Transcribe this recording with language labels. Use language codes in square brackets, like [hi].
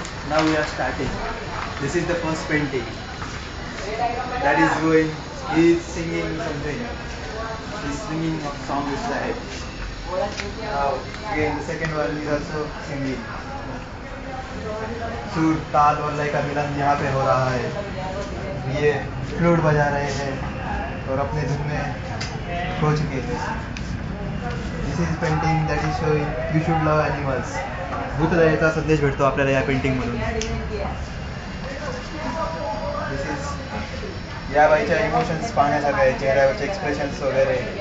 [en] Now we are starting. This is the first painting. That is going, he is singing something. He is singing a song with that. Now again the second one is also singing. [hi] सुर ताल और लय का मिलन यहाँ पे हो रहा है. ये फ्लूट बजा रहे हैं और अपने धुन में खो चुके हैं. [en] This is painting that is showing you should love animals. [mr] भूतदयेचा संदेश भेटतो आपल्याला या पेंटिंगमधून. [en] this is [mr] या बाईच्या इमोशन्स पाहण्यासारखं आहे, चेहऱ्यावरचे एक्सप्रेशन्स वगैरे.